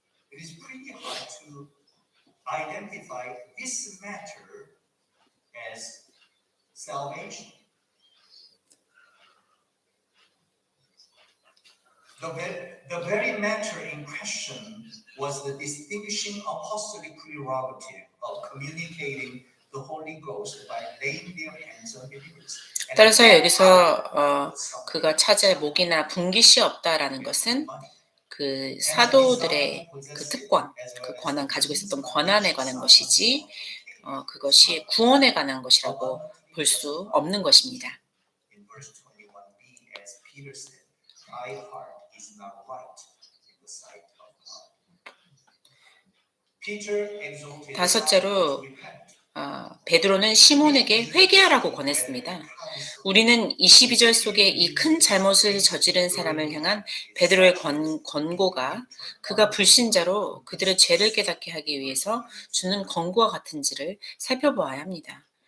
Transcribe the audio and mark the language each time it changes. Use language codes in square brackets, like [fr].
[en] It is pretty hard to identify this matter as salvation. The very matter in question was the distinguishing apostolic prerogative of communicating the Holy Ghost by laying their hands on believers. [ko] 따라서 여기서 그가 차지할 목이나 분깃이 없다라는 것은 그 사도들의 그 특권, 그 권한 가지고 있었던 권한에 관한 것이지 그것이 구원에 관한 것이라고 볼 수 없는 것입니다. [en] In verse 21b, as Peter said, "Thy heart is not right in the sight of God." Peter exhorted [ko] 다섯째로 [en] to repent. [ko] 베드로는 시몬에게 회개하라고 권했습니다. 우리는 22절 속에 이 큰 잘못을 저지른 사람을 향한 베드로의 권고가 그가 불신자로 그들의 죄를 깨닫게 하기 위해서 주는 권고와 같은지를 살펴보아야 합니다.